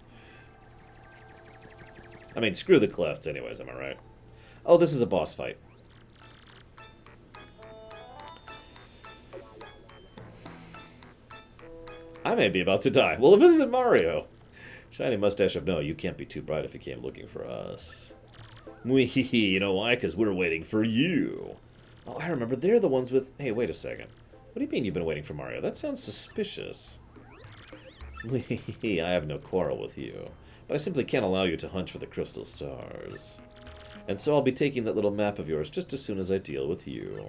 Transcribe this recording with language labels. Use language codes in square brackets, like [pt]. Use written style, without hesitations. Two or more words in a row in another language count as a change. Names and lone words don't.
[en] I mean, screw the clefts anyways, am I right? Oh, this is a boss fight. I may be about to die. Well, if this isn't Mario. Shiny mustache of no, you can't be too bright if you came looking for us. Mwee-hee-hee, you know why? Because we're waiting for you. Oh, I remember. They're the ones with... Hey, wait a second. What do you mean you've been waiting for Mario? That sounds suspicious. I have no quarrel with you, but I simply can't allow you to hunt for the crystal stars. And so I'll be taking that little map of yours just as soon as I deal with you.